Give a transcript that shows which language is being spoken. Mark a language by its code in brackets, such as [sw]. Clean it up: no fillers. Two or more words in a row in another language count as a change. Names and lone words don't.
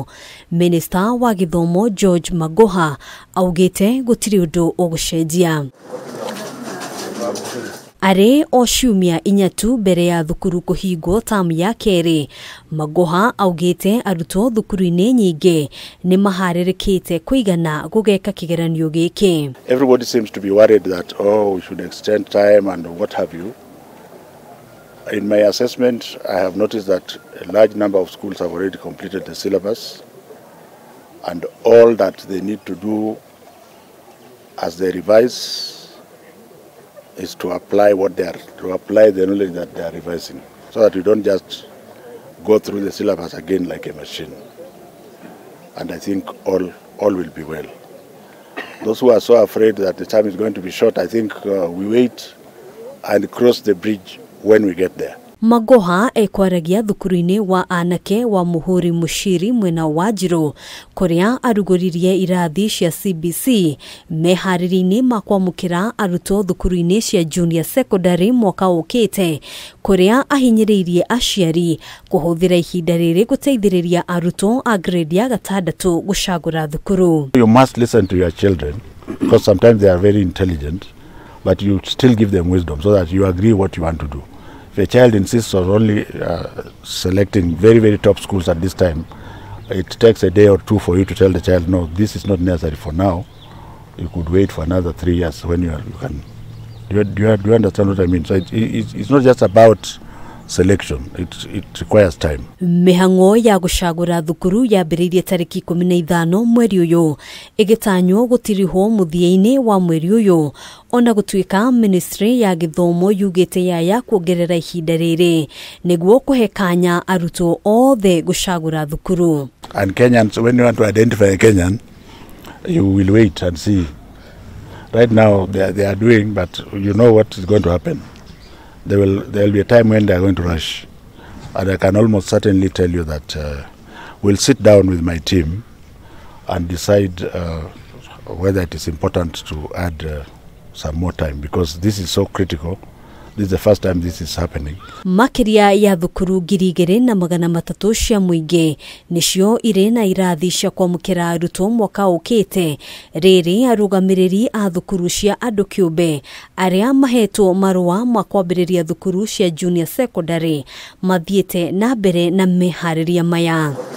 [ki] Minister wa githomo George Magoha augite gutiri ũndũ ũgucenjia. Are o ciumia inyatu mbere ya thukuru kuhingwo tamu ya keri. Magoha augite arutwo thukuru-ini nyingi nimaharirikite kuigana gugeka kigeranio giki. [en] Everybody seems to be worried that we should extend time and what have you. In my assessment, I have noticed that a large number of schools have already completed the syllabus, and all that they need to do as they revise is to apply the knowledge that they are revising, so that we don't just go through the syllabus again like a machine. And I think all will be well. Those who are so afraid that the time is going to be short, I think we wait and cross the bridge when we get there. [ki] Magoha ekwaragia thukuru-ini wa anake wa muhuri mushiri mwena wa Njiro kuria arugoririe irathi cia CBC mehariri-ini makwamukira arutwo thukuru-ini cia [en] junior secondary [ki] mwaka ukite kuria ahinyiriirie aciari kuhuthira ihinda riri guteithiriria arutwo a grade ya 6 gucagura thukuru. [en] You must listen to your children because sometimes they are very intelligent, but you still give them wisdom so that you agree what you want to do. If a child insists on only selecting very, very top schools at this time, it takes a day or two for you to tell the child, no, this is not necessary for now. You could wait for another 3 years when you can. Do you understand what I mean? So it's not just about selection, it requires time. [ki] Mihango ya gucagura thukuru yambiririe tariki 15 mweri uyu igitanywo gutiriho muthia-ini wa mweri uyu ona gutuika ministry ya githomo yugite yaya kuongerera ihinda riri niguo kuhekanya arutwo othe gucagura thukuru. [en] And Kenyans, when you want to identify a Kenyan, you will wait and see. Right now they are doing, but you know what is going to happen. There will be a time when they are going to rush, and I can almost certainly tell you that we'll sit down with my team and decide whether it is important to add some more time, because this is so critical. This is the first time this is happening. [ki] Makiria ya thukuru 2,300 cia muingi nicio iri na irathi cia kwamukira arutwo mwaka ukite. Riri arugamiriri a thukuru cia andu kiumbe aria mahetwo marua makwambiriria thukuru cia [en] junior secondary [ki] mathiete na mbere na mehariria maya.